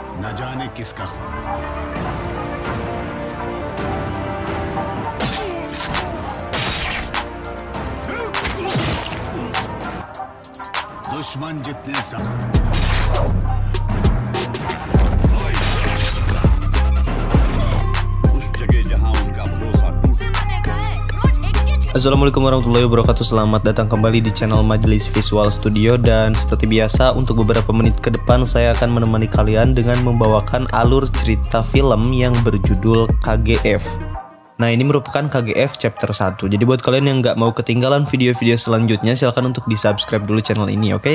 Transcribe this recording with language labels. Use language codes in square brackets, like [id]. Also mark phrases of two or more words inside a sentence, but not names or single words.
[hi] न जाने किसका दुश्मन जितने उस जगह जहां उनका भरोसा टूट। [ar] السلام عليكم ورحمة الله وبركاته. [id] Selamat datang kembali di channel Majelis Visual Studio. Dan seperti biasa, untuk beberapa menit ke depan saya akan menemani kalian dengan membawakan alur cerita film yang berjudul KGF. Nah, ini merupakan KGF chapter 1. Jadi buat kalian yang nggak mau ketinggalan video-video selanjutnya, silahkan untuk di subscribe dulu channel ini, oke?